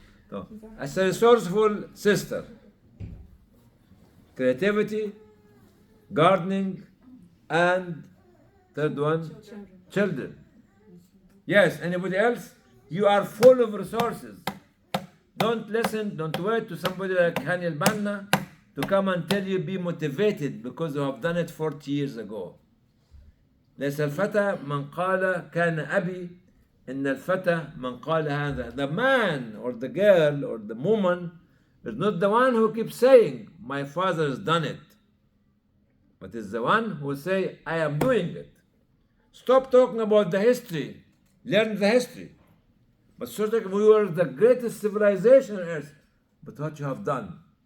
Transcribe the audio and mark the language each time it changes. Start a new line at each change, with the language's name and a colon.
English: So, as a resourceful sister, creativity, gardening, and third one, children. Yes, anybody else? You are full of resources. Don't listen, don't wait to somebody like Hani Al-Banna to come and tell you be motivated because you have done it 40 years ago.
Arabic: ليس الفتى من قال كان أبي إن الفتى من قال هذا.
English: The man or the girl or the woman is not the one who keeps saying my father has done it, but is the one who say I am doing it. Stop talking about the history. Learn the history. But certainly we were the greatest civilization on earth. but what you have done.